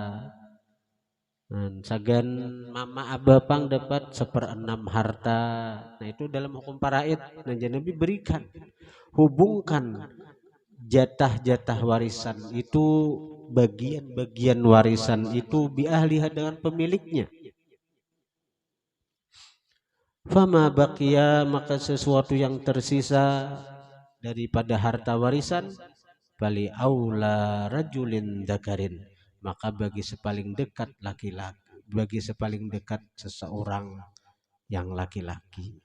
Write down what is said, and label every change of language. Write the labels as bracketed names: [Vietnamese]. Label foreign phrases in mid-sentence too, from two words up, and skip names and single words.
[Banjar] Sagan mama abah pang dapat 1/6 harta. [Indonesian] Nah itu dalam hukum faraid, nah Nabi berikan, hubungkan jatah-jatah warisan itu, bagian-bagian warisan itu [Arabic] bi ahliha, [Indonesian] dengan pemiliknya. [Arabic] Fama baqiya, [Indonesian] maka sesuatu yang tersisa daripada harta warisan, [Arabic] bali aula rajulin dzakarin, [Indonesian] maka bagi sepaling dekat laki-laki, bagi sepaling dekat seseorang yang laki-laki.